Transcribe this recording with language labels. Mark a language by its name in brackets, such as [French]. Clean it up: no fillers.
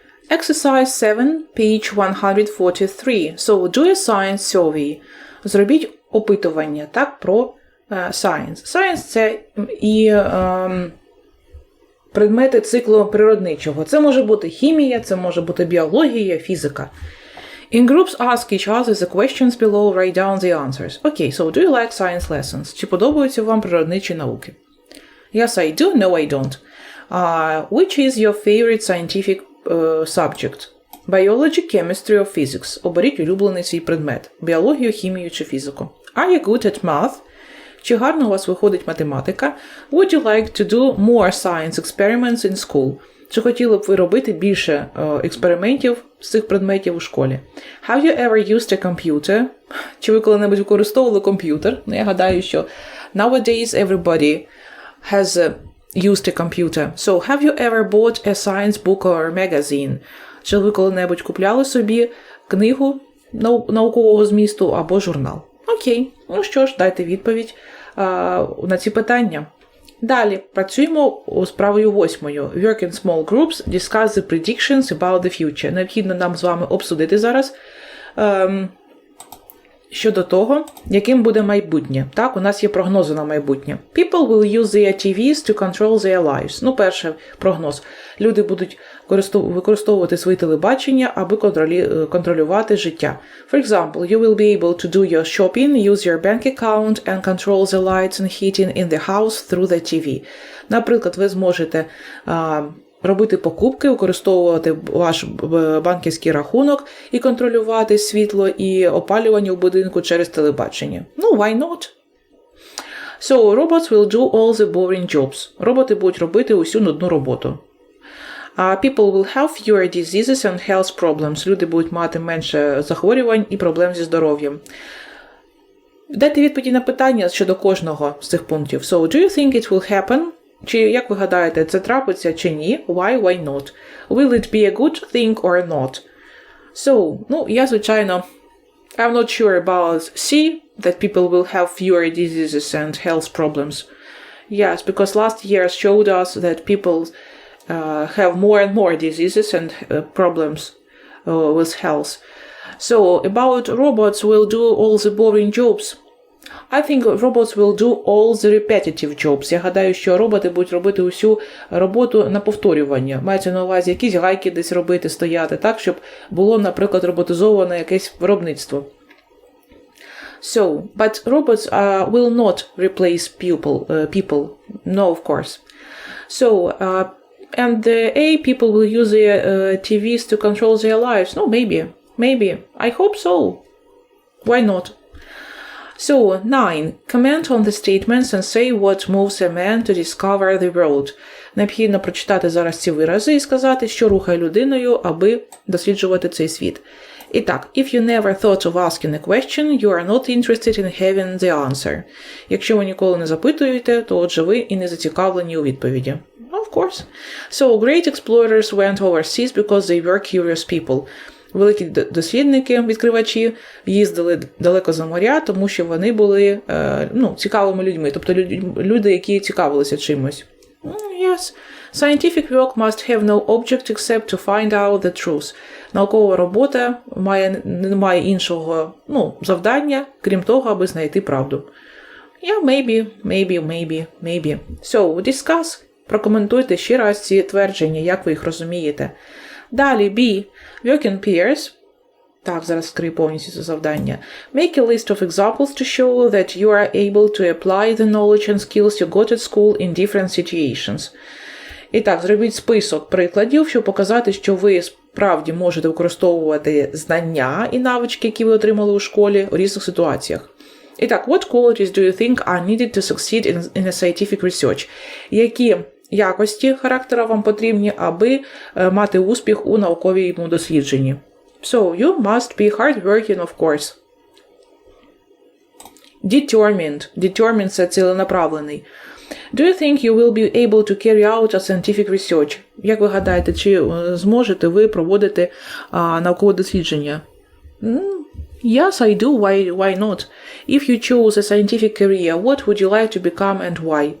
[English] Exercise 7, page 143. So, do a science survey. [Ukrainian] Зробіть опитування, так, про science. Science – це і предмети циклу природничого. Це може бути хімія, це може бути біологія, фізика. [English] In groups ask each other the questions below, write down the answers. Okay, so do you like science lessons? [Ukrainian] Чи подобаються вам природничі науки? [English] Yes, I do. No, I don't. Which is your favorite scientific subject? Biology, chemistry or physics? [Ukrainian] Оберіть улюблений свій предмет. Біологію, хімію чи фізику. [English] Are you good at math? [Ukrainian] Чи гарно у вас виходить математика? [English] Would you like to do more science experiments in school? [Ukrainian] Чи хотіли б ви робити більше експериментів з цих предметів у школі? [English] Have you ever used a computer? [Ukrainian] Чи ви коли-небудь використовували комп'ютер? Ну, я гадаю, що [English] nowadays everybody has used a computer. So, have you ever bought a science book or magazine? [Ukrainian] Чи ви коли-небудь купляли собі книгу наукового змісту або журнал? Окей, ну що ж, дайте відповідь на ці питання. Далі працюємо з правою 8. [English] Work in small groups, discuss the predictions about the future. [Ukrainian] Необхідно нам з вами обсудити зараз щодо того, яким буде майбутнє. Так, у нас є прогнози на майбутнє. [English] People will use their TVs to control their lives. [Ukrainian] Ну, перший прогноз. Люди будуть використовувати свої телебачення, аби контролювати життя. [English] For example, you will be able to do your shopping, use your bank account and control the lights and heating in the house through the TV. [Ukrainian] Наприклад, ви зможете робити покупки, використовувати ваш банківський рахунок і контролювати світло і опалювання у будинку через телебачення. [English] Ну, why not? So, robots will do all the boring jobs. [Ukrainian] Роботи будуть робити усю нудну роботу. [English] People will have fewer diseases and health problems. [Ukrainian] Люди будуть мати менше захворювань і проблем зі здоров'ям. Дайте відповіді на питання щодо кожного з цих пунктів. [English] So, do you think it will happen? [Ukrainian] Чи, як ви гадаєте, це трапиться чи ні? [English] Why not? Will it be a good thing or not? So, [Ukrainian] ну, я, звичайно, [English] I'm not sure about C, that people will have fewer diseases and health problems. Yes, because last year showed us that people have more and more diseases and problems with health. So, about robots will do all the boring jobs. I think robots will do all the repetitive jobs. [Ukrainian] Я гадаю, що роботи будуть робити усю роботу на повторювання. Мається на увазі якісь гайки десь робити, стояти, так, щоб було, наприклад, роботизоване якесь виробництво. [English] So, but robots will not replace people. No, of course. So, and people will use their TVs to control their lives. No, maybe. I hope so. Why not? So, 9. Comment on the statements and say what moves a man to discover the world. [Ukrainian] Необхідно прочитати зараз ці вирази і сказати, що рухає людиною, аби досліджувати цей світ. І так, [English] if you never thought of asking a question, you are not interested in having the answer. [Ukrainian] Якщо ви ніколи не запитуєте, то отже ви і не зацікавлені у відповіді. [English] Of course. So, great explorers went overseas because they were curious people. [Ukrainian] Великі дослідники, відкривачі, їздили далеко за моря, тому що вони були цікавими людьми, тобто люди, які цікавилися чимось. [English] Yes. Scientific work must have no object except to find out the truth. [Ukrainian] Наукова робота не має іншого завдання, крім того, аби знайти правду. [English] Yeah, maybe. So, discuss. [Ukrainian] Прокоментуйте ще раз ці твердження, як ви їх розумієте. [English] Далі, B. Work in pairs. [Ukrainian] Так, зараз скрию повністю це завдання. [English] Make a list of examples to show that you are able to apply the knowledge and skills you got at school in different situations. [Ukrainian] І так, зробіть список прикладів, щоб показати, що ви справді можете використовувати знання і навички, які ви отримали у школі, у різних ситуаціях. І так, [English] what qualities do you think are needed to succeed in a scientific research? [Ukrainian] Які якості характера вам потрібні, аби мати успіх у науковому дослідженні? [English] So, you must be hardworking, of course. [Ukrainian] Determined – це ціленаправлений. [English] Do you think you will be able to carry out a scientific research? [Ukrainian] Як ви гадаєте, чи зможете ви проводити наукове дослідження? [English] Yes, I do. Why not? If you chose a scientific career, what would you like to become and why?